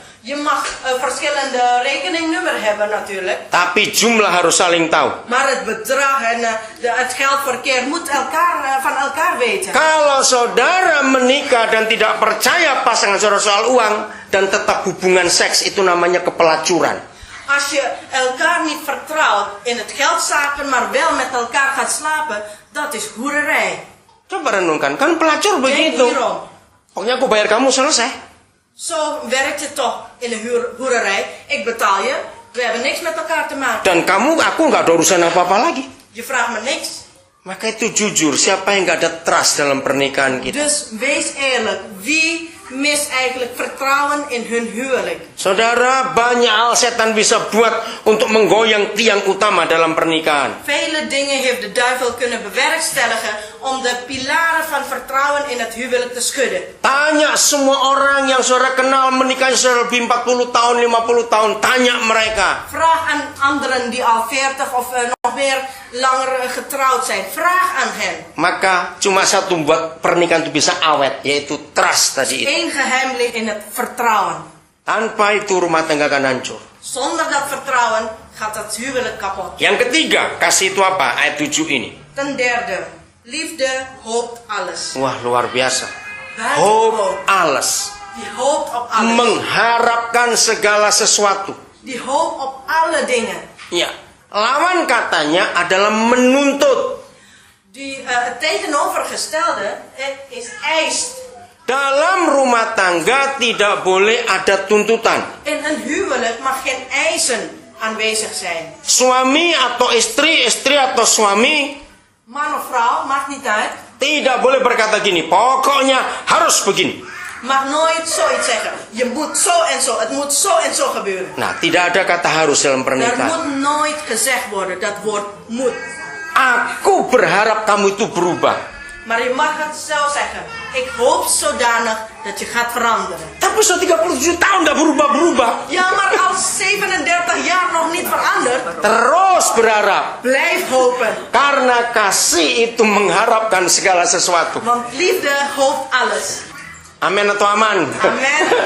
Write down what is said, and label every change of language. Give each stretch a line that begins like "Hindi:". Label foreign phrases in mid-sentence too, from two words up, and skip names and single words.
Dutch: Je mag verschillende rekeningnummer hebben natuurlijk.
Indonesian: Tapi jumlah harus saling tahu.
Dutch: Maar het bedrag en het geldverkeer moet van elkaar weten.
Indonesian: Kalau saudara menikah dan tidak percaya pasangan saudara soal uang dan tetap hubungan seks, itu namanya kepelacuran.
Dutch: Als je elkaar niet vertrouwt in het geldzaken, maar wel met elkaar gaat slapen, dat is hoererij.
Indonesian: Coba renungkan, kan pelacur
Dutch: Denk
Indonesian: begitu.
Dutch: hierom.
Indonesian: Pokoknya aku bayar kamu, selesai.
Dutch: Zo werkt het toch in de hoererij. Ik betaal je, we hebben niks met elkaar te maken.
Indonesian: Dan aku nggak ada urusan apa-apa lagi.
Dutch: Je vraagt me niks.
Indonesian: Maka itu jujur, siapa yang nggak ada trust dalam pernikahan kita?
Dutch: Dus wees eerlijk. Wie mist eigenlijk vertrouwen in hun huwelijk?
Indonesian: Saudara, banyak hal setan bisa buat untuk menggoyang tiang utama dalam pernikahan.
Dutch: Vele dingen heeft de duivel kunnen bewerkstelligen om de pilaren van vertrouwen in het huwelijk te schudden.
Indonesian: Tanya semua orang yang saudara kenal menikah sudah lebih 40 tahun, 50 tahun. Tanya mereka.
Dutch: Vraag aan anderen die al 40 of nog meer langer getrouwd zijn. Vraag aan hen.
Indonesian: Maka cuma satu buat pernikahan itu bisa awet, yaitu trust tadi itu.
Dutch: Eén geheim ligt in het vertrouwen.
Indonesian: Tanpa itu rumah tangga akan hancur.
Dutch: Zonder dat vertrouwen gaat het huwelijk kapot.
Indonesian: Yang ketiga, kasih itu apa? Ayat 7 ini.
Dutch: Ten derde, liefde hoopt alles.
Indonesian: Wah, luar biasa.
Dutch: Buiten Hope hoop. alles. Die hoopt op alles.
Indonesian: Mengharapkan segala sesuatu.
Dutch: Die hoopt op alle dingen.
Indonesian: Ya, lawan katanya adalah menuntut.
Dutch: Het tegenovergestelde is eist.
Indonesian: Dalam rumah tangga tidak boleh ada tuntutan.
Dutch: In een huwelijk mag geen eisen aanwezig zijn.
Indonesian: Suami atau istri atau suami
Dutch: Man of vrouw, maakt niet uit.
Indonesian: tidak boleh berkata gini, pokoknya harus begini.
Dutch: Mag nooit zoiets zeggen. Je moet zo en zo. Het moet zo en zo gebeuren.
Indonesian: Nah, tidak ada kata harus dalam
Dutch: Er
Indonesian: pernikahan.
Dutch: moet nooit gezegd worden, dat woord moet.
Indonesian: Aku berharap kamu itu berubah.
Dutch: Maar je mag het zo zeggen. Ik hoop zodanig dat je gaat veranderen.
Indonesian: Tapi sudah 37 tahun tidak berubah-berubah.
Dutch: Ja, maar als 37 jaar nog niet veranderd,
Indonesian: Terus berharap.
Dutch: blijf hopen.
Indonesian: Karena kasih itu mengharapkan segala sesuatu.
Dutch: Want liefde hoopt alles.
Indonesian: Amin atau aman?
Dutch: Amen.